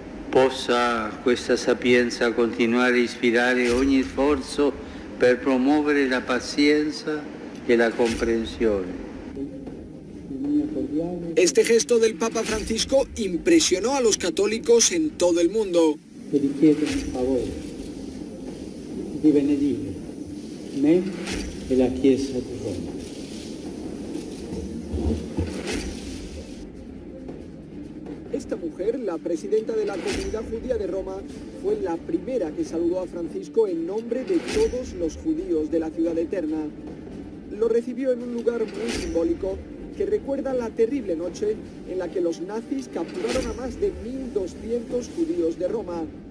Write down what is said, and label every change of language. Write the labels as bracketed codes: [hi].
[it] Possa questa sapienza continuare a ispirare ogni sforzo per promuovere la pazienza e la comprensione. [es] Este gesto del Papa Francisco impresionó a los católicos en todo el mundo. [it] Che vi chiedo un favore di benedire me e la Chiesa di Roma. [es] Esta mujer, la presidenta de la comunidad judía de Roma, fue la primera que saludó a Francisco en nombre de todos los judíos de la ciudad eterna. Lo recibió en un lugar muy simbólico que recuerda la terrible noche en la que los nazis capturaron a más de 1.200 judíos de Roma.